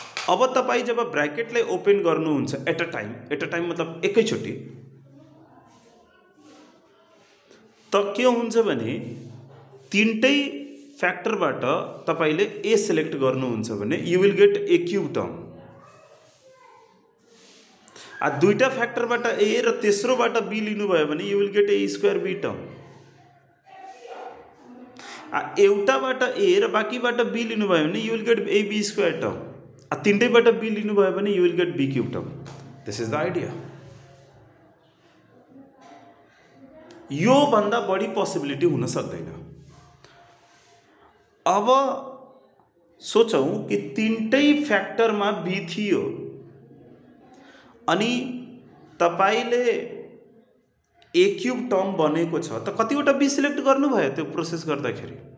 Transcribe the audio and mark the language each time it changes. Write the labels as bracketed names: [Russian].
[Nepali] अब तपाई जब ब्रैकेटलाई ओपन गर्नुहुन्छ एट अ टाइम मतलब एकैचोटी, त के हुन्छ भने तीनटै फ्याक्टरबाट तपाईले ए सिलेक्ट गर्नुहुन्छ भने [English] You will get a cube term. [Nepali] दुईटा फ्याक्टरबाट ए र तेस्रोबाट बी लिनुभयो भने [English] You will get a square b term. [Nepali] एउटाबाट ए र बाँकीबाट बी लिनुभयो भने [English] You will get a b square term. [Nepali] तीनटैबाट be लिनुभयो भने [English] You will get b cube term. This is the idea. [Nepali] यो भन्दा बढी पोसिबिलिटी हुन सक्दैन। अब सोचौं कि तीनटै फ्याक्टरमा बी थियो अनि तपाईले ए क्यूब टर्म बनेको छ, त कतिवटा बी सिलेक्ट गर्नुभयो त्यो प्रोसेस गर्दाखेरि?